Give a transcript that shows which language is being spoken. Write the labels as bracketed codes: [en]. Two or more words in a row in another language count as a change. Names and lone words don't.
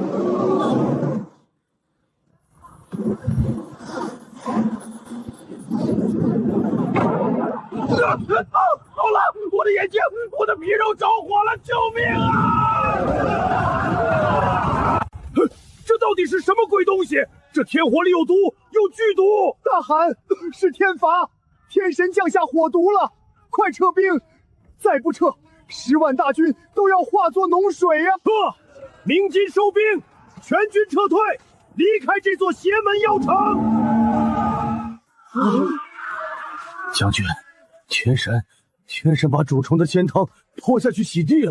[zh] 好了，我的眼睛，我的皮肉着火了，救命啊！這到底是什麼鬼東西？這天火裡有毒，有劇毒！大汗，是天罰，天神降下火毒了，快撤兵！再不撤，10 萬大軍都要化作膿水呀！鳴金收兵，全軍撤退，離開這座邪門妖城！將軍，天神把主城的仙湯潑下去洗地了。